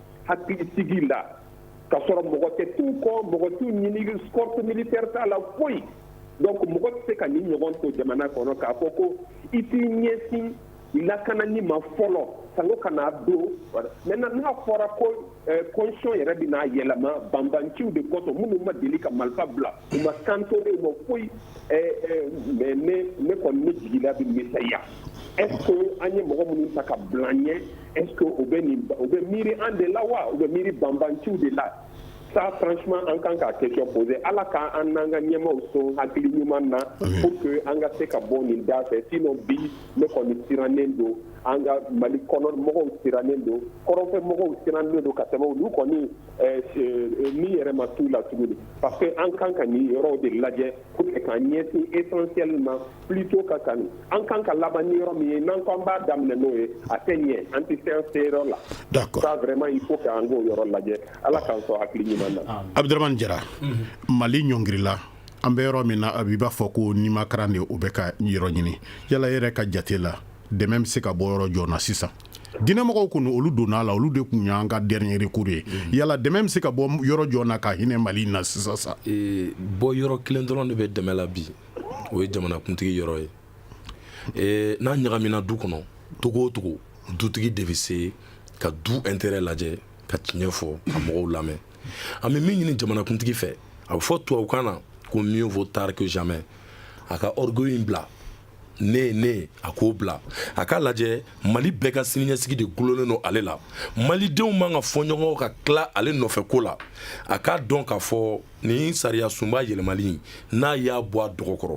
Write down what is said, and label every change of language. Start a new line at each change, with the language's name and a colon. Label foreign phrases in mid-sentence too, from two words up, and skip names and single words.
Bambara: hakili sigi la ka sɔrɔ mɔgɔ tɛ t'u kɔ mɔgɔ t'u ɲini
French: sport militaire
Bambara: t'a la foyi donc mɔgɔ tɛ se ka nin ɲɔgɔn to jamana kɔnɔ k'a fɔ ko i t'i ɲɛsin lakanani ma fɔlɔ sango ka n'a don maintenant n'a fɔra ko constitution yɛrɛ bɛ n'a yɛlɛma banbanciw de kɔsɔn minnu ma deli ka marifa bila u ma cantonné u ma foyi mais ne kɔni ne jigila bɛ misɛnya est-ce que an ye mɔgɔ minnu ta ka bila an ɲɛ
French: est-ce que
Bambara: u bɛ miiri an de la wa u bɛ miiri banbanciw de la
French: ça franchement
Bambara: an kan ka
French: question poser
Bambara: ala ka an n'an ka ɲɛmaw sɔn hakili ɲuman na
French: pour que
Bambara: an ka se ka bɔ nin da fɛ sinon bi ne kɔni sirannen don an ka mali kɔnɔ mɔgɔw sirannen don kɔrɔnfɛ mɔgɔw sirannen don ka tɛmɛ olu kɔni ni yɛrɛ ma t'u la tuguni
French: parce que
Bambara: an kan ka nin yɔrɔw de lajɛ
French: pour que
Bambara: k'an ɲɛsin
French: essentiellement plutôt
Bambara: ka kan an kan ka laban ni yɔrɔ min ye n'an ko an b'a daminɛ n'o ye a tɛ ɲɛ an tɛ se an se yɔrɔ la
French: d'accord ça vraiment il faut
Bambara: k'an k'o yɔrɔ lajɛ ala k'an sɔn hakili ɲuman na Abdurahmane Jara Mali ɲɔngirila an bɛ yɔrɔ min na a b'i b'a fɔ ko nimakaran de o bɛ ka yɔrɔ ɲini yala yɛrɛ ka jate la dɛmɛ bɛ se ka bɔ yɔrɔ jɔna sisan diinɛmɔgɔw kɔni olu donna la olu de kun y'an ka
French: dernier recours
Bambara: ye yala dɛmɛ bɛ se ka bɔ yɔrɔ jɔna ka hinɛ Mali na sisan sa bɔ yɔrɔ kelen dɔrɔn de bɛ dɛmɛ la bi o ye jamanakuntigi yɔrɔ ye n'a ɲagamina du kɔnɔ togo o togo dutigi de bɛ se ka du intérêt lajɛ ka tiɲɛ fɔ ka mɔgɔw lamɛn an bɛ min ɲini jamanakuntigi fɛ a bɛ fɔ tubabukan na ko
French: mieux vaut tard que jamais
Bambara: a ka orgueil in bila ne a k'o bila a k'a lajɛ Mali bɛɛ ka siniɲɛsigi de gulonnen don ale la malidenw man ka fɔ ɲɔgɔn ka tila ale nɔfɛ ko la a k'a dɔn k'a fɔ nin sariya sunba yɛlɛmali n'a y'a bɔ a dɔgɔkɔrɔ